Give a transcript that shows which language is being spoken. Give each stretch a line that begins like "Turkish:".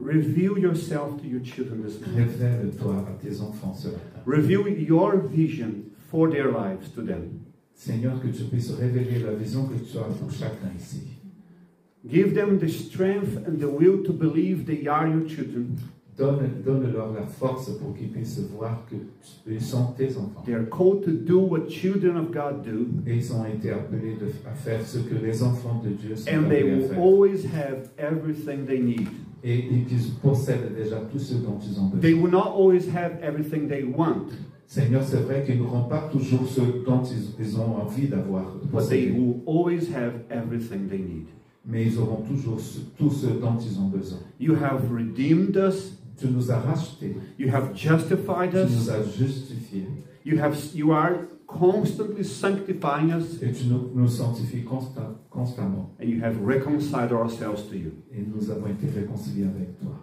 English: Reveal yourself to your children this morning.
French: Révèle-toi à tes enfants ce matin.
English: Reveal your vision for their lives to them.
French: Seigneur, que tu puisses révéler la vision que tu as pour chacun ici.
English: Give them the strength and the will to believe they are your children.
French: Donne-leur la force pour qu'ils puissent voir qu'ils sont tes enfants.
English: They are called to do what children of God do,
French: Et ils ont été appelés à faire ce que les enfants de Dieu sont
English: and they
French: appelés à
English: will
French: faire.
English: always have everything they need.
French: Et qu'ils possèdent déjà tout ce dont ils ont
English: They
French: besoin.
English: will not always have everything they want,
French: Seigneur, c'est vrai qu'ils n'auront pas toujours ce dont ils ont envie d'avoir
English: but they
French: possédé,
English: will always have everything they need.
French: mais ils auront toujours tout ce dont ils ont besoin.
English: You have redeemed us.
French: Tu nous as rachetés,
English: You have justified
French: tu nous
English: us.
French: as justifiés,
English: You are constantly sanctifying us,
French: et tu nous sanctifies constamment.
English: and you have reconciled ourselves to you.
French: Et nous avons été réconciliés avec toi.